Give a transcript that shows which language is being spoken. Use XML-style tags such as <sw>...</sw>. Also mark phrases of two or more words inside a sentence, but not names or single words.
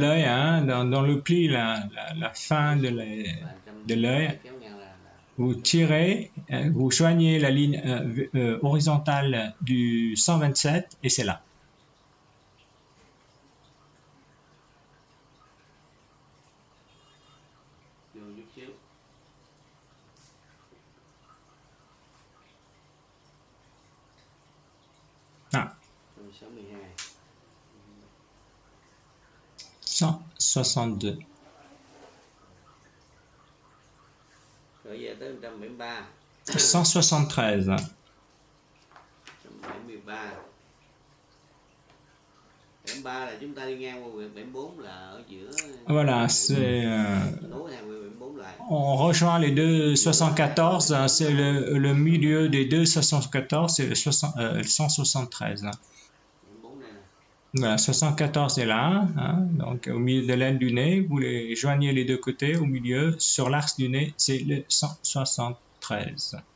<fr>l'œil, hein, dans le pli, la fin de l'œil, vous tirez, vous joignez la ligne horizontale du 127 et c'est là. Ah. 162. 173.</fr> <vi>73 là chúng ta đi ngang qua huyện 74 là ở giữa.</vi> <fr>Voilà, c'est on rejoint les deux 74, hein, c'est le milieu des deux 74, c'est le 173. Hein. Voilà, 74 est là, hein, donc au milieu de l'aile du nez, vous les joignez les deux côtés, au milieu, sur l'axe du nez, c'est le 173.</fr>